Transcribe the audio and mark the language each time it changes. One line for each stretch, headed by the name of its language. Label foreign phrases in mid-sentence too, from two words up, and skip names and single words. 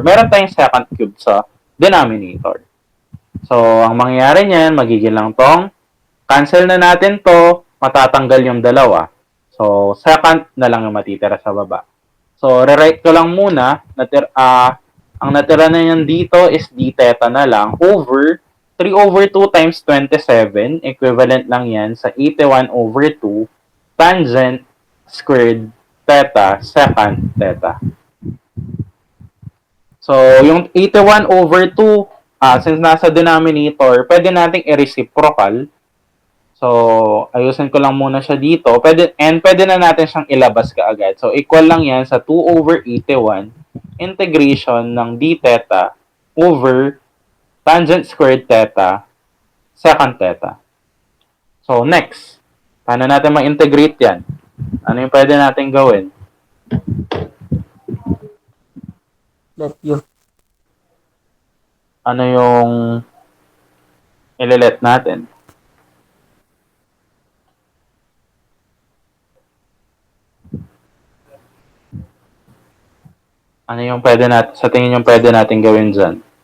Filipino: Meron tayong
English: second cube
Filipino: sa denominator. So, ang mangyayari niyan, magiging lang tong cancel na natin to, matatanggal yung dalawa. So, second na lang yung matitira sa baba. So, rewrite ko lang muna. Ang natira na yan dito is
English: d theta
Filipino: na lang
English: over 3 over 2 times 27.
Filipino: Equivalent lang yan sa
English: 81 over 2 tangent squared theta second theta.
Filipino: So, yung 81 over 2, since nasa denominator, pwede nating i-reciprocal. So, ayusin ko lang muna siya dito. Pwede na natin siyang ilabas kaagad. So, equal lang yan sa
English: 2 over 81 integration
Filipino: ng
English: d theta over tangent squared theta secant theta.
Filipino: So, next, paano natin ma-integrate yan? Ano yung pwede natin gawin?
English: Let you.
Filipino: Ano yung ililet natin? Ano yung pwede natin, sa tingin yung pwede natin gawin dyan?